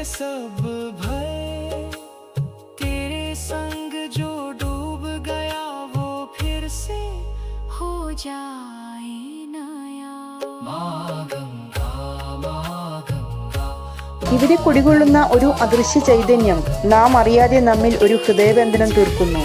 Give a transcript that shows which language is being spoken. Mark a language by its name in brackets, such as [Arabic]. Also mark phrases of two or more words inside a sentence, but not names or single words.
[Hindi] सब भय, तेरे संग जो डूब गया वो फिर से हो जाए नया. [Malayalam] ഇവിടെ കുടികൊള്ളുന്ന ഒരു അദൃശ്യ ചൈതന്യം നാം അറിയാതെ നമ്മിൽ ഒരു ഹൃദയബന്ധനം തീർക്കുന്നു.